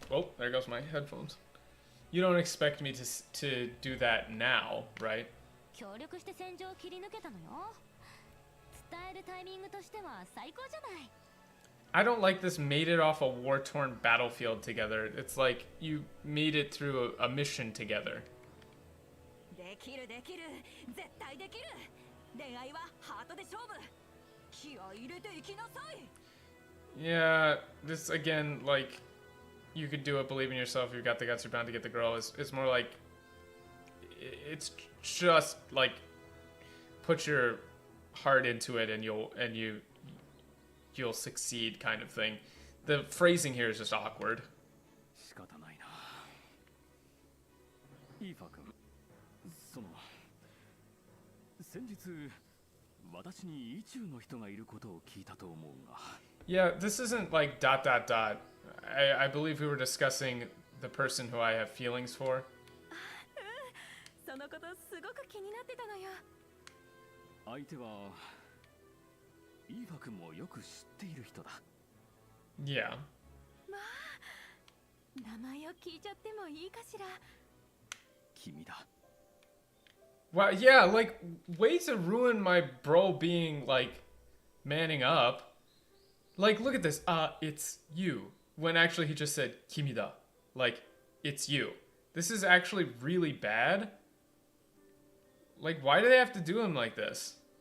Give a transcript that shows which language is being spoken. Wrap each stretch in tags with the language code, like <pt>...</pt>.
<en>Oh, there goes my headphones. You don't expect me to do that now, right?</en> <ja>協力して戦場を切り抜けたのよ。伝えるタイミングとしては最高じゃない。</ja> <en>I don't like this made it off a war-torn battlefield together. It's like you made it through a mission together.</en> <ja>できるできる、絶対できる。恋愛はハートで勝負。気合い入れていきなさい。</ja> <en>Yeah, this again, like, you could do it, believe in yourself, you've got the guts, you're bound to get the girl. It's more like, it's just like, put your heart into it and you'll succeed kind of thing. The phrasing here is just awkward.</en> <ja>仕方ないな。イーファ君、先日私に意中の人がいることを聞いたと思うが。</ja> <en>Yeah, this isn't like ... I believe we were discussing the person who I have feelings for.</en> <ja>そのことすごく気になってたのよ。相手はイーファ君もよく知っている人だ。</ja> <en>Yeah.</en> <ja>まあ、名前を聞いちゃってもいいかしら。君だ。</ja> <en>Wow, yeah, like, way to ruin my bro being, like, manning up. Like, look at this. It's you. When actually he just said, Kimida. Like, it's you. This is actually really bad. Like, why do they have to do him like this?</en>